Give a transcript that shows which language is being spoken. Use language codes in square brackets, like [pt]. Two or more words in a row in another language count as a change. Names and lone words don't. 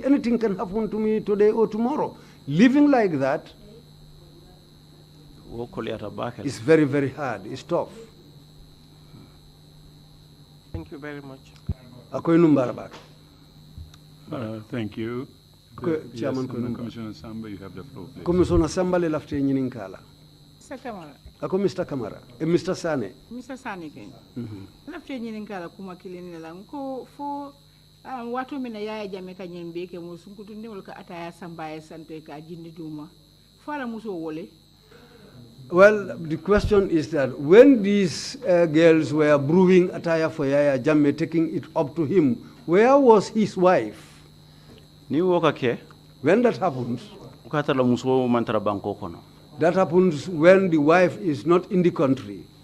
[en] Anything can happen to me today or tomorrow. Living like that is very, very hard. It's tough. Thank you very much. Thank you. Chairman Commissioner Samba, you have the floor, please. [man] Commissioner Samba le lafte nyinin kala. [en] Mr. Kamara. [man] Ako Mr. Kamara. Mr. Sanneh. [en] Mr. [man] Sanneh ken. Lafte nyinin kala kuma kilini la ko fo watu mina yaya jameka nyembe ke musu kutundi wala ka ataya sambaye santo ka jindi duma. Fala muso wole. [en] Well, the question is that when these girls were brewing attire for Yaya Jammeh, taking it up to him, where was his wife? When that happens, that happens when the wife is not in the country.